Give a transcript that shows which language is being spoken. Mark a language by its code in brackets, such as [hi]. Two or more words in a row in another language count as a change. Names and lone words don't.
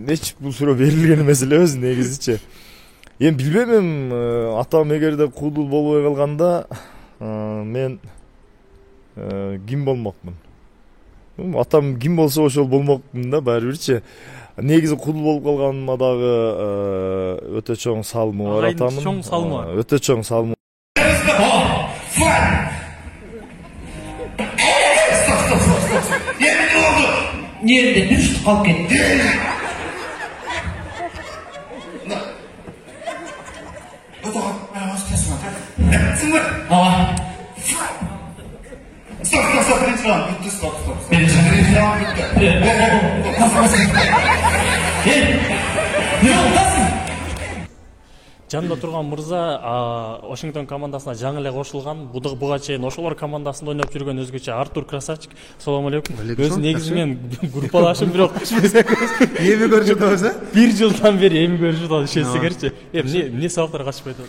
[ky] Эч бул суроо берилген эмес элебиз негизичи. Эми билбейм, атам эгерде кудул болбой калганда мен ким болмокмун? Атам ким болсо ошол болмокмун да баары бирчи. Негизи кудул болуп калганыма дагы өтө чоң салымы бар атамдын. Чоң салымы. Өтө чоң салымы. [tr] Nerede düştü kalk etti. Stop, birinci round bitti, stop. Birinci round bitti. Ne oldu? [ky] Жанында турган мырза Washington командасына жаңы эле кошулган. Буга чейин ошолор командасында ойноп жүргөн өзгөчө Артур Красавчик. Салам алейкум. Өзү негизи мен группалашым, бирок эми көрүшүп атабыз, а? 1 жылдан бери эми көрүшүп атабыз, ишенсеңерчи. Эмне сабактар качып атат?